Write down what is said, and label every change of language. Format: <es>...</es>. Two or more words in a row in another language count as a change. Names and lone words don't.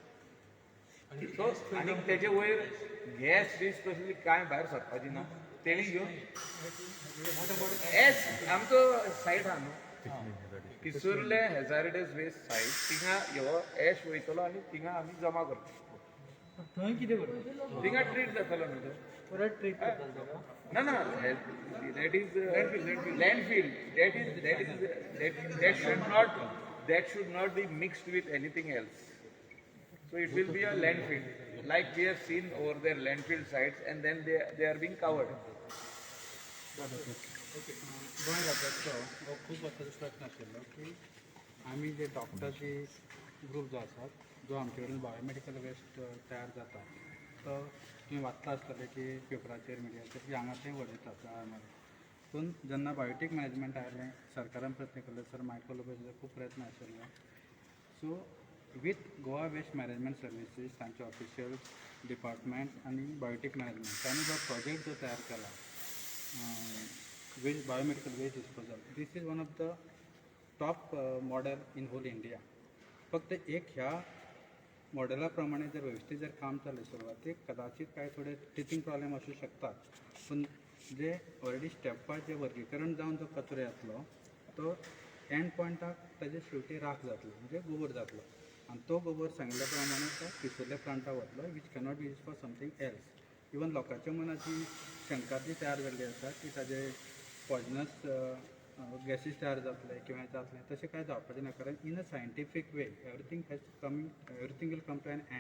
<kok>सो आनी तेजे वयर गॅस बीस तसली कांय भायर सरपाची ना, तेणी घेवन एस आमचो सायट आहा न्हू पिसुर्ले</kok> <en>hazardous waste site,</en> <kok>थिंगा ह्यो एश वयतलो आनी थिंगा आमी जमा करतलो. थंय कितें करता थिंगा ट्रीट जातालो न्हू तो. परत ट्रीट करता ताका</kok> <en>No, that is landfill. That should not be mixed with anything else. So it will be a landfill, like we have seen over there landfill sites, and then they are being covered.</en> <kok>गोंय राज्याचो हो खूब वर्साचो प्रश्न आशिल्लो की आमी जे डॉक्टरची ग्रूप जो आसा जो आमचे कडेन</kok> <en>biomedical waste</en> <kok>तयार जाता तो तुमी वाचता आसतले की पेपराचेर मिडियाचेर की हांगा तें उडयतात आळमारी. पूण जेन्ना बायोटीक मॅनेजमेंट आयलें सरकारान प्रयत्न केले सर मायकल लोबेचे खूब प्रयत्न आशिल्ले. सो वीथ गोवा वेस्ट मॅनेजमेंट सर्विसीस तांचे ऑफिशियल्स डिपार्टमेंट आनी बायोटीक मॅनेजमेंट तांणी जो प्रोजेक्ट जो तयार केला</kok> <en>waste biomedical waste disposal, this is one of the top model in whole India.</en> <kok>फक्त एक ह्या मॉडेला प्रमाणे जर व्यवस्थित जर काम चालले सुरवातीक कदाचित काही थोडे</kok> <en>teething problem</en> <kok>असू शकतात, पण जे</kok> <en>already step wise</en> <kok>जे वर्गीकरण जावन जो कचरो येतलो तो एंड पॉयंटाक ताजे शेवटी राख जातलो म्हणजे गोबर जातलो आणि तो गोबर सांगिल्ल्या प्रमाणे तो पिसोल्या प्लांटाक वतलो</kok> <en>which cannot be use for something else.</en> <kok>इवन लोकांच्या मनाची शंका जी तयार जाल्ली आसा की ताजे</kok> <en>poisonous gases</en> <kok>तयार जातले किंवा जातले तशें कांय जावपाचें ना, कारण</kok> <en>in a scientific way everything will come to an end.</en>